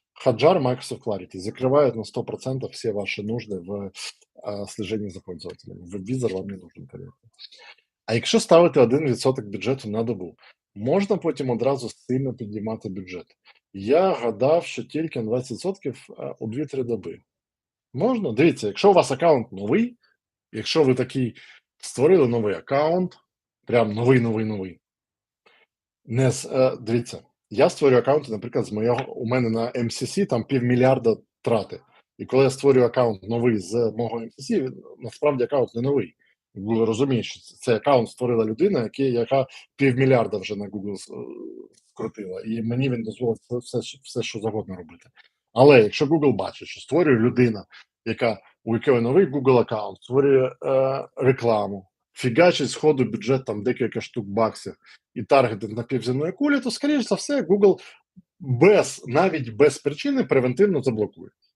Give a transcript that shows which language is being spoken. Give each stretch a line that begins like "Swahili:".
Russian: Hotjar, Microsoft Clarity закрывает на 100% все ваши нужды в слеженні за пользователем. Веб-візор вам не нужен, понятно.
Ukrainian: А якщо ставити 1% бюджету на добу, можна потім одразу сильно піднімати бюджет. Я гадав, що тільки на 20% у 2-3 доби. Можна? Дивіться, якщо у вас аккаунт новий, якщо ви такий створили новий аккаунт, прям новий, дивіться, я створюю аккаунти, наприклад, у мене на MCC там півмільярда трати. І коли я створюю аккаунт новий з мого MCC, він насправді аккаунт не новий. Google розуміє, що цей аккаунт створила людина, яка півмільярда вже на Google скрутила. І мені він дозволить все, що завгодно робити. Але якщо Google бачить, що створює людина, у якої новий Google аккаунт, створює рекламу, фігачить з ходу бюджет там декілька штук баксів і таргетинг на півземної кулі, то, скоріш за все, Google навіть без причини превентивно заблокує.